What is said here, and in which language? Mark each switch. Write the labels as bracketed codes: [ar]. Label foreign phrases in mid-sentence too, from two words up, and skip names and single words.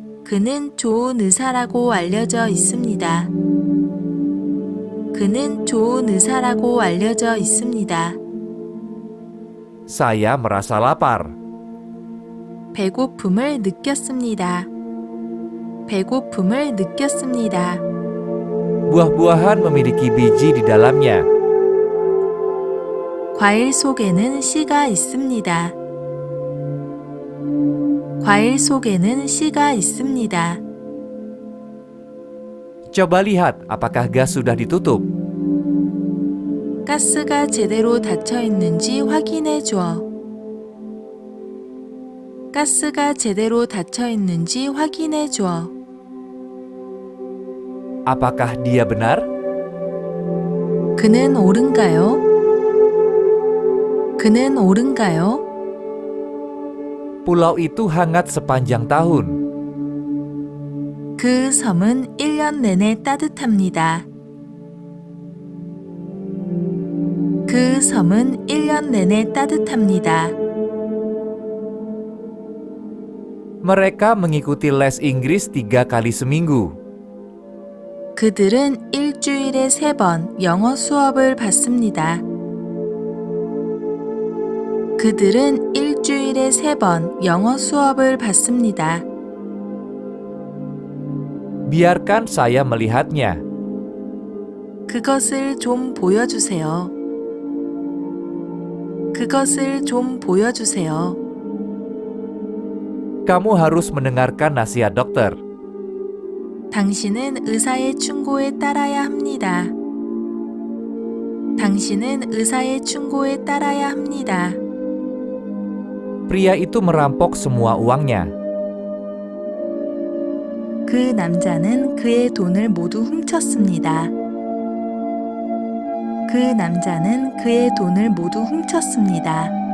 [ko] 그는 좋은 의사라고 알려져 있습니다. 그는 좋은 의사라고 알려져 있습니다. [id] Saya merasa lapar. [ko] 배고픔을 느꼈습니다. 배고픔을 느꼈습니다. [id] Buah-buahan memiliki biji di dalamnya. [ko] 과일 속에는 씨가 있습니다. 과일 속에는 씨가 있습니다. [id] Coba lihat apakah gas sudah ditutup. [ko] 가스가 제대로 닫혀 있는지 확인해 줘. 가스가 제대로 닫혀 있는지 확인해 줘. [id] Apakah dia benar? [ko] 그는 옳은가요? 그는 옳은가요? [id] Pulau itu hangat sepanjang tahun. [ko] 그 섬은 1년 내내 따뜻합니다. 그 섬은 1년 내내 따뜻합니다. [id] Mereka mengikuti les Inggris 3 kali seminggu. [ko] 그들은 일주일에 3번 영어 수업을 받습니다. 그들은 일주일에 3번 영어 수업을 받습니다. [id] Biarkan saya melihatnya. [ko] 그것을 좀 보여주세요. 그것을 좀 보여주세요. [id] Kamu harus mendengarkan nasihat dokter. [ko] 당신은 의사의 충고에 따라야 합니다. 당신은 의사의 충고에 따라야 합니다. [id] Pria itu merampok semua uangnya. [ko] 그 남자는 그의 돈을 모두 훔쳤습니다. 그 남자는 그의 돈을 모두 훔쳤습니다.